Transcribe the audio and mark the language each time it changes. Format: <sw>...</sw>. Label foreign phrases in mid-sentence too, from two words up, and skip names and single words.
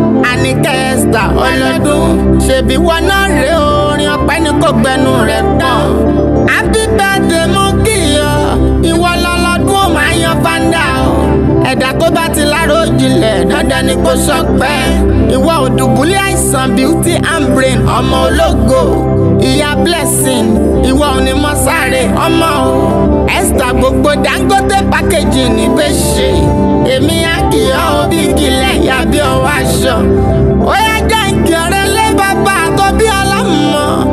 <yo>Àníkẹ́ Esther Ọlọ́dún, ṣebí wọn náà rèé o, orin ọpẹ́ ni kò gbẹnu rẹ̀ tán.</yo> <en>Happy birthday,</en> <yo>mo kí ọ, ìwọ lọ́lọ́dún ó máa yan fanda o. Ẹ̀dá tó bá ti lárò jinlẹ̀, dandan ni kó sọpẹ́. Ìwọ ò dùbúlẹ̀ àìsàn,</yo> <en>beauty and brain,</en> <yo>ọmọ ológo. Ìyá Blessing, ìwọ ò ní mọ sáré ọmọ o. Esther, gbogbo Dangote packaging ní bẹ́ẹ̀ ṣe. Èmi á kì í ọ́ bí kílẹ̀ ìyá bí ọwọ́ aṣọ. Ó yá, jẹ́ ń kí ọ̀rẹ́ lé bàbá tó bí ọlọ́mọ.</yo>